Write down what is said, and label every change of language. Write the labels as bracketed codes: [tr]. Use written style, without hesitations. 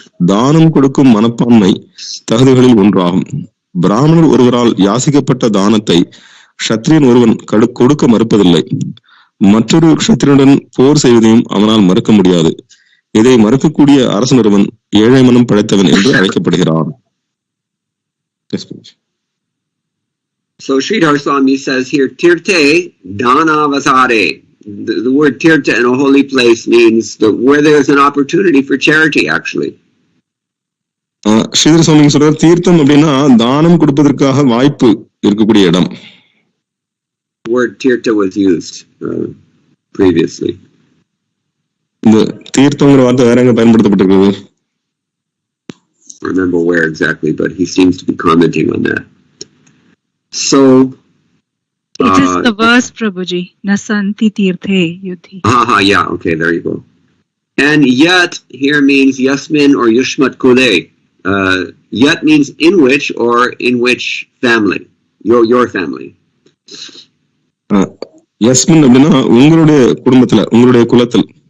[ta] தானம் கொடுக்கும் மனப்பான்மை தகுதிகளில் ஒன்றாகும். பிராமணர் ஒருவரால் யாசிக்கப்பட்ட தானத்தை க்ஷத்ரியன் ஒருவன் கொடுக்க மறுப்பதில்லை. மற்றொரு க்ஷத்ரியனுடன் போர் செய்வதையும் அவனால் மறுக்க முடியாது. இதை மறுக்கக்கூடிய அரசன் ஒருவன் ஏழை மனம் படைத்தவன் என்று அழைக்கப்படுகிறான். [en] So Sridhar Swami says here, Tirthe Danavasare. The word tirtha in a holy place means where there's an opportunity for charity, actually. [ta] Sridhar சுவாமி சொல்றார், தீர்த்தம் அப்படின்னா தானம் கொடுப்பதற்காக வாய்ப்பு இருக்கக்கூடிய இடம். [en] Word tirtha was used previously. [ta] இந்த தீர்த்தம்ங்கிற வார்த்தை வேற எங்க பயன்படுத்தப்பட்டிருக்கிறது? [en] I remember where exactly, but he seems to be commenting on that. So it is the verse, Prabhuji. [sa] Nasanti tirthe yudhi. [en] Yeah, okay, there you go. And yat here means yasmin or yushmat kule. Yat means in which or in which family? Your family. [ta] Yasmin அப்படினா உங்களுடைய குடும்பத்துல, உங்களுடைய குலத்தில்.